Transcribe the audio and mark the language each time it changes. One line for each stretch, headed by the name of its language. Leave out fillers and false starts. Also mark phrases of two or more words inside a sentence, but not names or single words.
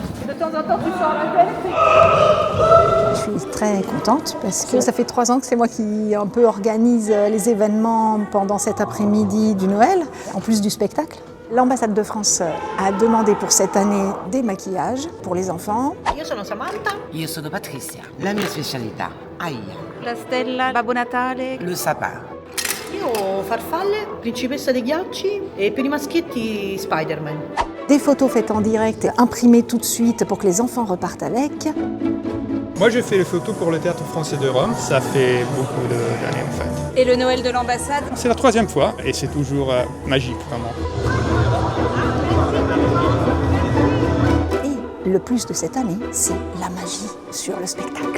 French: De temps en temps, tu sors la tête. Je suis très contente parce que ça fait 3 ans que c'est moi qui un peu organise les événements pendant cet après-midi du Noël, en plus du spectacle. L'ambassade de France a demandé pour cette année des maquillages pour les enfants.
Italian: Io sono Samantha. Io sono Patricia. La mia specialità, aia. La stella, Babbo Natale.
French: Le sapin.
Italian: Io farfalle, principessa dei ghiacci e per i maschietti Spider-Man.
French: Des photos faites en direct, imprimées tout de suite pour que les enfants repartent avec. Moi, je fais les photos pour le Théâtre Français de Rome. Ça fait beaucoup d'années, en fait. Et le Noël de l'ambassade? C'est la 3e fois et c'est toujours magique, vraiment. Et le plus de cette année, c'est la magie sur le spectacle.